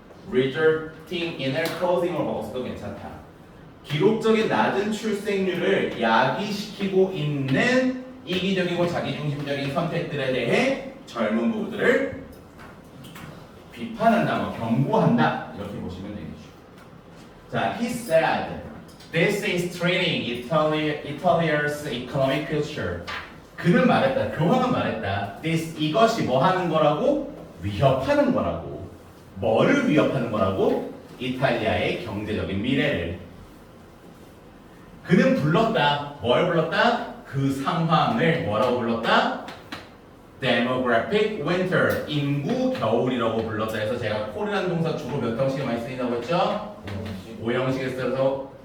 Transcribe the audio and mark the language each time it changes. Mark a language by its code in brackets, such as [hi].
[ko] resulting in을 causing으로 바꿔서도 괜찮다. 기록적인 낮은 출생률을 야기시키고 있는 이기적이고 자기중심적인 선택들에 대해 젊은 부부들을 비판한다, 경고한다 이렇게 보시면 되겠죠. [en] 자, he said, "This is threatening Italia's economic future." [ko] 그는 말했다, 교황은 말했다. This 이것이 뭐 하는 거라고? 위협하는 거라고. 뭐를 위협하는 거라고? 이탈리아의 경제적인 미래를. 그는 불렀다. 뭘 불렀다? 그 상황을 뭐라고 불렀다? demographic winter, 인구 겨울이라고 불렀다 해서 제가 콜이라는 동사 주로 몇 형식에 많이 쓰인다고 했죠? 5형식에 써서